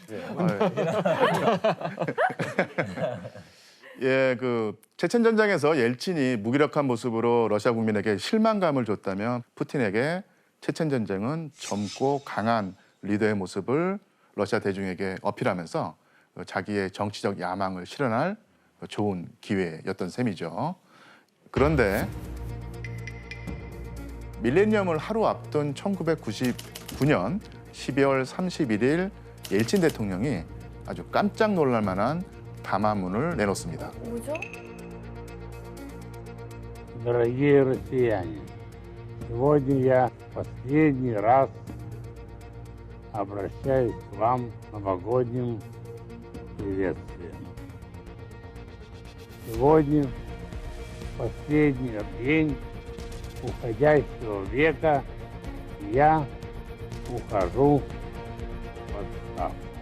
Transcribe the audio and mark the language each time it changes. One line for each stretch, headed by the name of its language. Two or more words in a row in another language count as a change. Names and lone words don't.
Korean: 예, 그 체첸 전쟁에서 옐친이 무기력한 모습으로 러시아 국민에게 실망감을 줬다면 푸틴에게 체첸 전쟁은 젊고 강한 리더의 모습을 러시아 대중에게 어필하면서 자기의 정치적 야망을 실현할 좋은 기회였던 셈이죠. 그런데 밀레니엄을 하루 앞둔 1999년 12월 31일 옐친 대통령이 아주 깜짝 놀랄 만한 담화문을 내놓습니다. 뭐죠?
Russian: Дорогие россияне, сегодня я последний раз обращаюсь к вам с новогодним приветствием. Сегодня последний день уходящего века, и я ухожу в отставку.